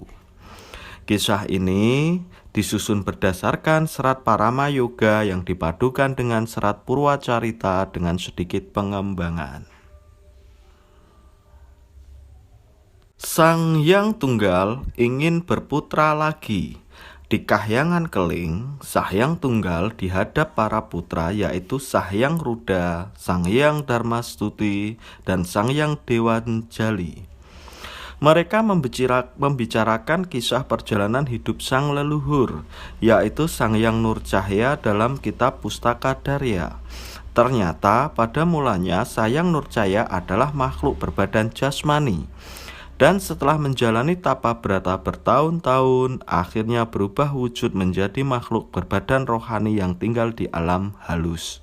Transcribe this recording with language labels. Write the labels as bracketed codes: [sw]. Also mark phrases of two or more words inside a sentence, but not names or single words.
[id] Kisah ini disusun berdasarkan serat Parama Yoga yang dipadukan dengan serat Purwacarita dengan sedikit pengembangan. Sang Hyang Tunggal ingin berputra lagi. Di Kahyangan Keling, Sang Hyang Tunggal dihadap para putra yaitu Sang Hyang Ruda, Sang Hyang Darmastuti, dan Sang Hyang Dewanjali. Mereka membicarakan kisah perjalanan hidup sang leluhur, yaitu Sang Hyang Nurcahya dalam kitab Pustaka Darya. Ternyata pada mulanya Sang Hyang Nurcahya adalah makhluk berbadan jasmani, dan setelah menjalani tapa brata bertahun-tahun, akhirnya berubah wujud menjadi makhluk berbadan rohani yang tinggal di alam halus.